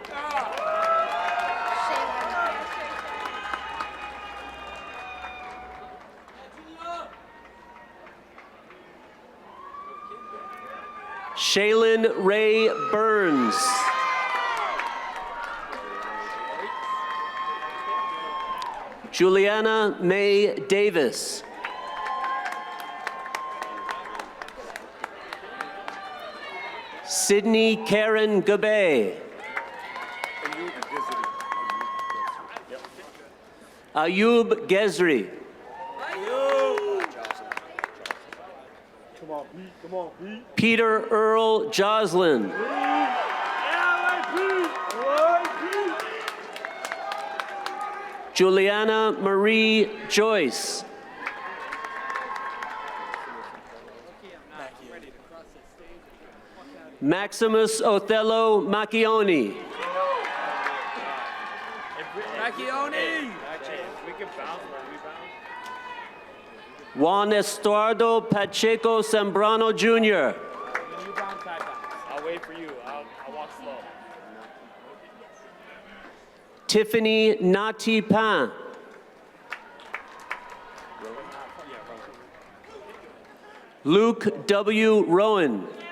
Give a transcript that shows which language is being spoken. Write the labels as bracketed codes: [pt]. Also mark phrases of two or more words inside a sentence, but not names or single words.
[en] Shaylin Ray Burns. Juliana May Davis. Sydney Karen Gabay. Ayub Gezri. Peter Earl Joslin. Juliana Marie Joyce. Maximus Othello Macchioni. Macchioni! Juan Estuardo Pacheco Sembrano Jr. I'll wait for you. I'll walk slow. Tiffany Nati Pan. Luke W. Rowan.